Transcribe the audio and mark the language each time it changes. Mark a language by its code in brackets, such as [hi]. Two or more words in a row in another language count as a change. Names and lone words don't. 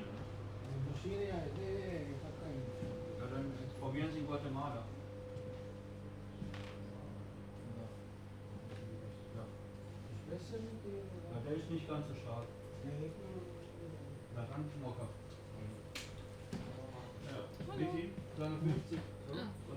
[it] La Maschine è fatta in... [de] Ja, dann probieren Sie in Guatemala. Ja. Espresso Ja, der ist nicht ganz so stark. Ja, dann Mokka. Ja. Wie viel? 250? Oder